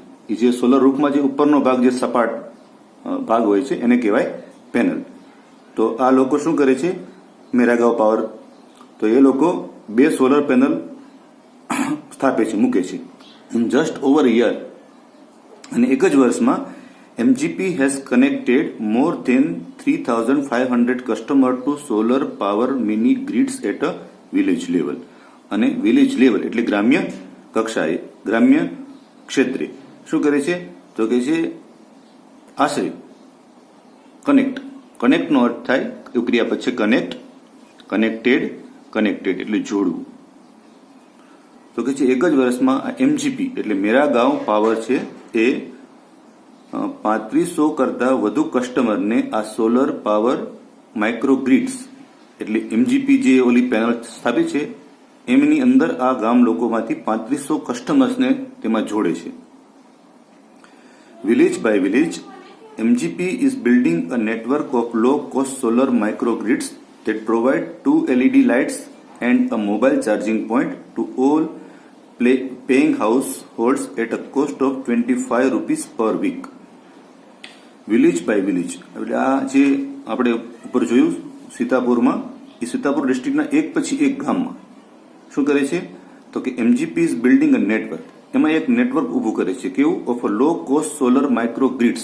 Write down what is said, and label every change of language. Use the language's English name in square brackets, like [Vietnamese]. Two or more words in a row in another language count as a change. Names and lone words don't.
[Gujarati] એ જે સોલર રૂફમાં જે ઉપરનો ભાગ, જે સપાટ ભાગ હોય છે એને કહેવાય પેનલ. તો આ લોકો શું કરે છે? મેરાગાંવ પાવર. તો એ લોકો 2 સોલર પેનલ સ્થાપે છે, મૂકે છે. [English] just over year, [Gujarati] અને એક જ વર્ષમાં [English] MGP has connected more than 3,500 customers to solar power mini grids at a village level. [Gujarati] અને [English] village level [Gujarati] એટલે ગ્રામ્ય કક્ષાએ, ગ્રામ્ય ક્ષેત્રે શું કરે છે? તો કે છે આશરે કનેક્ટનો અર્થ થાય, એવું ક્રિયાપદ છે કનેક્ટેડ એટલે જોડવું. તો કે છે એક જ વર્ષમાં MGP એટલે મેરા ગાંવ પાવર છે એ 3500 કરતા વધુ કસ્ટમરને આ [English] solar power microgrids [Gujarati] એટલે MGP જે ઓલી પેનલ સ્થાપિત છે એમની અંદર આ ગામ લોકોમાંથી 3500 કસ્ટમર્સને તેમાં જોડે છે. [English] village by village, MGP is building a network of low-cost solar microgrids that provide 2 LED lights and a mobile charging point to all paying households at a cost of 25 rupees per week. village by village [Gujarati] એટલે આ જે આપણે ઉપર જોયું સીતાપુરમાં, એ સીતાપુર ડિસ્ટ્રિક્ટના એક પછી એક ગામમાં શું કરે છે? તો કે [English] MGP is building a network. [Gujarati] એમાં એક નેટવર્ક ઊભું કરે છે. કેવું? [English] of a low cost solar microgrids.